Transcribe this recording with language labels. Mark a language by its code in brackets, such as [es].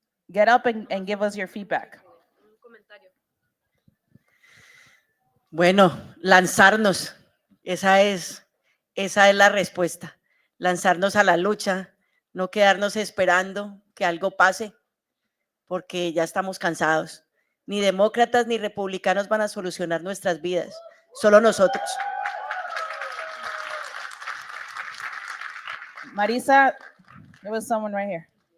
[en] Get up and give us your feedback. [es] Bueno, lanzarnos, esa es la respuesta, lanzarnos a la lucha, no quedarnos esperando que algo pase, porque ya estamos cansados. Ni demócratas ni republicanos van a solucionar nuestras vidas, solo nosotros. [en] Marisa, there was someone right here.